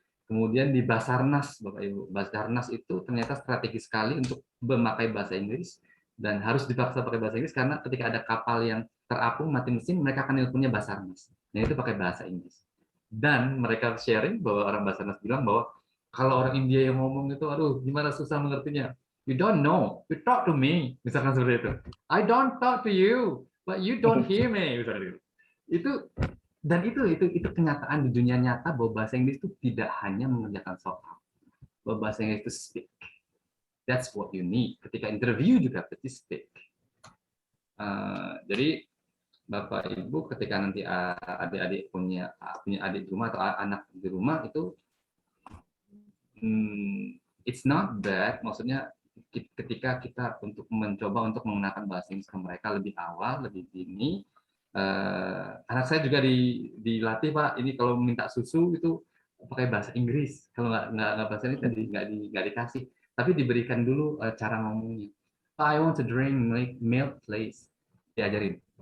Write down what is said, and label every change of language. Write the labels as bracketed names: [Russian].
[Indonesian] Kemudian di Basarnas, Bapak Ibu, Basarnas itu ternyata strategis sekali untuk memakai bahasa Inggris dan harus dipaksa pakai bahasa Inggris karena ketika ada kapal yang terapung mati mesin, mereka akan nelponnya Basarnas. Nah itu pakai bahasa Inggris. Dan mereka sharing bahwa orang Basarnas bilang bahwa kalau orang India yang ngomong itu, aduh gimana susah mengertinya. [English] You don't know, you talk to me, [Indonesian] misalkan seperti itu. [English] I don't talk to you, but you don't hear me, [Indonesian] misalkan itu. Dan itu kenyataan di dunia nyata bahwa bahasa Inggris itu tidak hanya mengerjakan soal. Bahwa bahasa Inggris itu speak. [English] That's what you need. [Indonesian] Ketika interview juga berarti speak. Jadi Bapak Ibu ketika nanti adik-adik punya adik di rumah atau anak di rumah itu [English] it's not bad. [Indonesian] Maksudnya ketika kita untuk mencoba untuk menggunakan bahasa Inggris ke mereka lebih awal, lebih dini. Anak saya juga dilatih Pak, ini kalau minta susu itu pakai bahasa Inggris, kalau nggak bahasa ini nggak dikasih, tapi diberikan dulu cara ngomongnya. [English] I want to drink milk please, diajarin.